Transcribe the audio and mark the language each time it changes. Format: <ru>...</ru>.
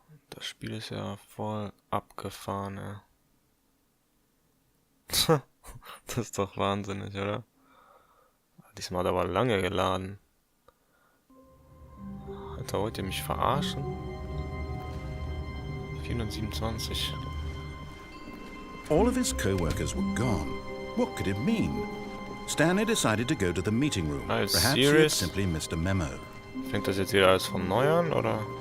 <de>Das Spiel ist ja voll abgefahren, ja. Das ist doch wahnsinnig, oder? Diesmal hat er aber lange geladen. Alter, wollt ihr mich verarschen? 427.</de> <en>All of his co-workers were gone. What could it mean? Stanley decided to go to the meeting room. Are you Perhaps he had serious? simply missed a memo.</en> <de>Fängt das jetzt wieder alles von neu an, oder?</de>